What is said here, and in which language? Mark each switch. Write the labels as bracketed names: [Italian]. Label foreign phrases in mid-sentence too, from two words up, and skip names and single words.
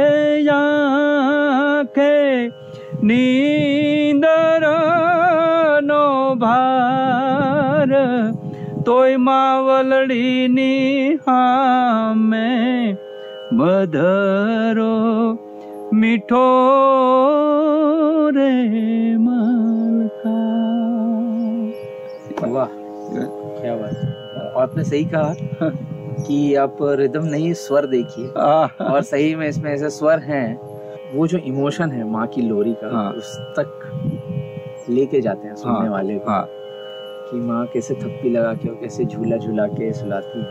[Gujarati] આંખે નીંદરનો ભાર તોય માવલડીની હામે મધરો મીઠો રે મલકાર। [Hindi] वाह, क्या बात। आपने सही कहा कि आप रिदम नहीं स्वर देखिए, और सही में इसमें ऐसे स्वर हैं, वो जो इमोशन है माँ की लोरी का उस तक लेके जाते हैं सुनने वाले को, कि माँ कैसे थप्पी लगा के और कैसे झूला झूला के सुलाती है।